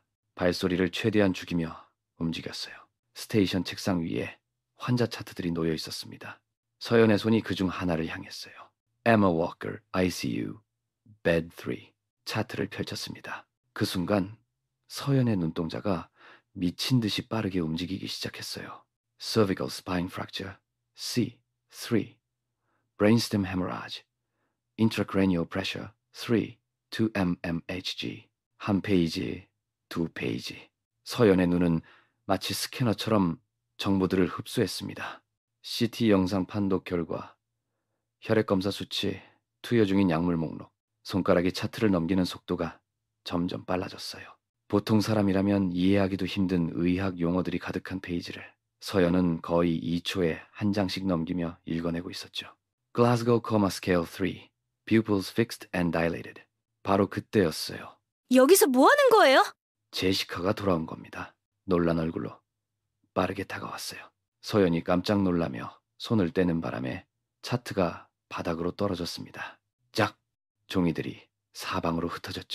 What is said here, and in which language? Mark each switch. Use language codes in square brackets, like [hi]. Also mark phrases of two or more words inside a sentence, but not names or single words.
[ko] 발소리를 최대한 죽이며 움직였어요. 스테이션 책상 위에 환자 차트들이 놓여 있었습니다. 서연의 손이 그중 하나를 향했어요. [en] Emma Walker, ICU, Bed 3. [ko] 차트를 펼쳤습니다. 그 순간 서연의 눈동자가 미친 듯이 빠르게 움직이기 시작했어요. [en] Cervical spine fracture, C3. Brainstem hemorrhage, intracranial pressure, 3, 2mmHg. [ko] 한 페이지, 두 페이지. 서연의 눈은 마치 스캐너처럼 정보들을 흡수했습니다. CT 영상 판독 결과, 혈액검사 수치, 투여 중인 약물 목록, 손가락이 차트를 넘기는 속도가 점점 빨라졌어요. 보통 사람이라면 이해하기도 힘든 의학 용어들이 가득한 페이지를 서연은 거의 2초에 한 장씩 넘기며 읽어내고 있었죠. [en] Glasgow Coma Scale 3, Pupils fixed and dilated. [ko] 바로 그때였어요. 여기서 뭐 하는 거예요? 제시카가 돌아온 겁니다. 놀란 얼굴로 빠르게 다가왔어요. 서연이 깜짝 놀라며 손을 떼는 바람에 차트가 바닥으로 떨어졌습니다. 짝! 종이들이 사방으로 흩어졌죠.